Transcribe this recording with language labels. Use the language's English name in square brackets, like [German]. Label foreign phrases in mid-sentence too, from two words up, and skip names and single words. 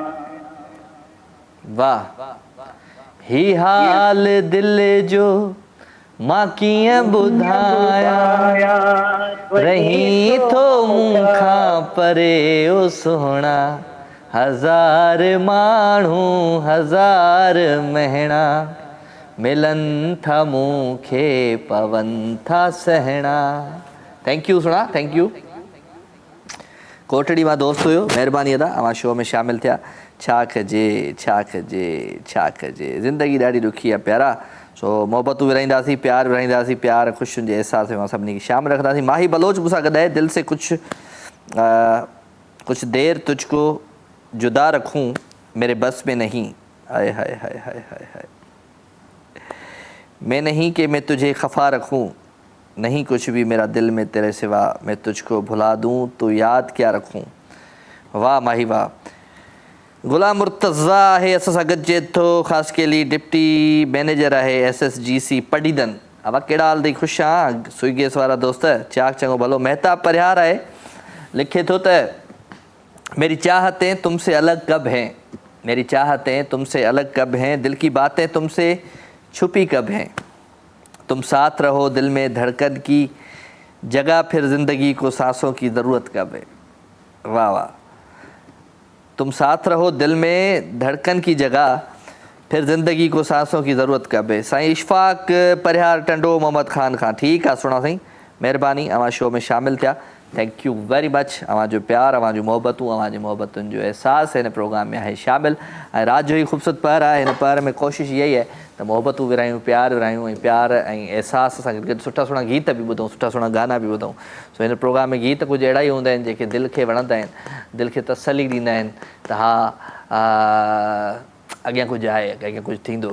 [Sindhi] वाह, ही हाल दिल जो मां कीअं ॿुधायां, रही थो मूंखां परे ओ सुहिणा, हज़ार माण्हू हज़ार महीना, मिलन था मूंखे पवन था सहणा। [English] thank you सुणा, thank you. [Sindhi] कोटड़ी मां दोस्त हुयो, महिरबानी अदा अवां शो में शामिल थिया। छा कजे छा कजे छा कजे, ज़िंदगी ॾाढी ॾुखी आहे प्यारा। सो मोहबतूं विराईंदासीं, प्यार विराईंदासीं, प्यार ख़ुशियुनि जे अहसास में सभिनी खे शामिल रखंदासीं। माही बलोच मूंसां गॾु आहे, [Urdu] دل سے کچھ دیر تجھ کو جدا رکھوں میرے بس میں نہیں، ہائے ہائے ہائے ہائے ہائے ہائے، میں نہیں کہ میں تجھے خفا رکھوں، نہیں کچھ بھی میرا دل میں تیرے سوا، میں تجھ کو بھلا دوں تو یاد کیا رکھوں. [Sindhi] वाह माही वाह। गुलाम मुर्तज़ा है असां सां गॾिजे थो, ख़ासि के [English] deputy manager [Sindhi] आहे SSGC पडीदन। अब कहिड़ा हाल अथई? ख़ुशि आहियां स्विगीस वारा दोस्त? चाक चङो भलो। [Urdu] महताब परिहार [Sindhi] आहे, लिखे थो त [Urdu] میری چاہتیں تم سے الگ کب ہیں، میری چاہتیں تم سے الگ کب ہیں، دل کی باتیں تم سے چھپی کب ہیں، تم ساتھ رہو دل میں دھڑکن کی جگہ، پھر زندگی کو سانسوں کی ضرورت کب ہے. واہ واہ. تم ساتھ رہو دل میں دھڑکن کی جگہ، پھر زندگی کو سانسوں کی ضرورت کب ہے. [Sindhi] साईं इशफाक परिहार टंडो मोहम्मद ख़ान खां, ठीकु आहे सुणा साईं, महिरबानी अवां शो में शामिल थिया। [English] Thank you very much. [Sindhi] अवां जो प्यार, अवां जूं मोहबतूं, अवां जी मोहबतुनि जो अहसास हिन प्रोग्राम में आहे शामिल। ऐं राति जो ई ख़ूबसूरत पहर आहे, हिन पहर में कोशिशि इहा ई आहे त मोहबतूं विरायूं, प्यार विरायूं, ऐं प्यार ऐं अहसास सां गॾु सुठा सुठा गीत बि ॿुधूं, सुठा सुठा गाना बि ॿुधूं। सो हिन प्रोग्राम में गीत कुझु अहिड़ा ई हूंदा आहिनि जेके दिलि खे वणंदा आहिनि, दिलि खे तसली ॾींदा आहिनि त हा अॻियां कुझु आहे, अॻियां कुझु थींदो।